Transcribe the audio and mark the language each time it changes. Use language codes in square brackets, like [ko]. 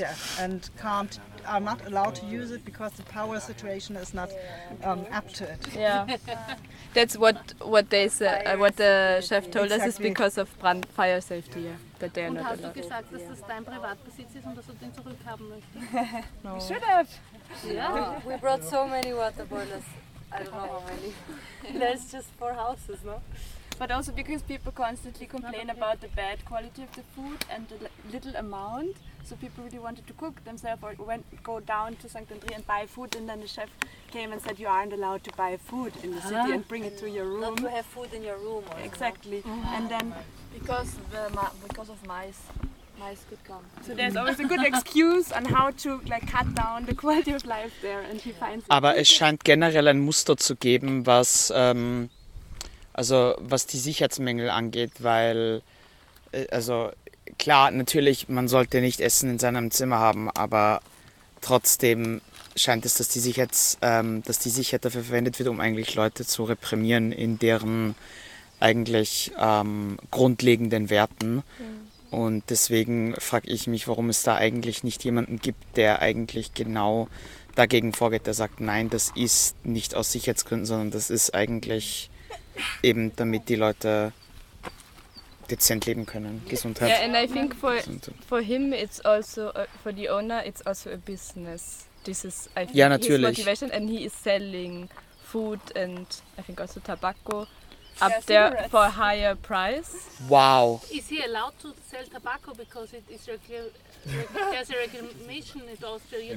[en] Yeah, and can't are not allowed to use it because the power situation is not up to it. Yeah. That's what they say, what the chef told us, is because of fire safety, that they are not allowed. [de] Und hast du gesagt, dass das dein Privatbesitz ist und dass du den zurückhaben möchtest? [en] We should have. Yeah. We brought so many water boilers. I don't know how many. There's just four houses, no? But also because people constantly complain about the bad quality of the food and the little amount, so people really wanted to cook themselves or go down to St. André and buy food, and then the chef came and said, you aren't allowed to buy food in the city and bring it to your room. Not to have food in your room. Also. Exactly. Mm-hmm. And then because of mice could come. So there's always a good excuse on how to like cut down the quality of life there, and he finds it. [de] Aber es scheint generell ein Muster zu geben, was... Also was die Sicherheitsmängel angeht, weil, also klar, natürlich, man sollte nicht Essen in seinem Zimmer haben, aber trotzdem scheint es, dass die Sicherheit dafür verwendet wird, um eigentlich Leute zu reprimieren in deren eigentlich grundlegenden Werten. Mhm. Und deswegen frage ich mich, warum es da eigentlich nicht jemanden gibt, der eigentlich genau dagegen vorgeht, der sagt, nein, das ist nicht aus Sicherheitsgründen, sondern das ist eigentlich eben, damit die Leute dezent leben können, Gesundheit. [en] Yeah, and I think for him it's also, for the owner it's also a business. This is, I think, [de] ja, natürlich. [en] His motivation, and he is selling food and I think also tobacco. Up there for a higher price. Wow. Is he allowed to sell tobacco because it is there's a regulation in Austria.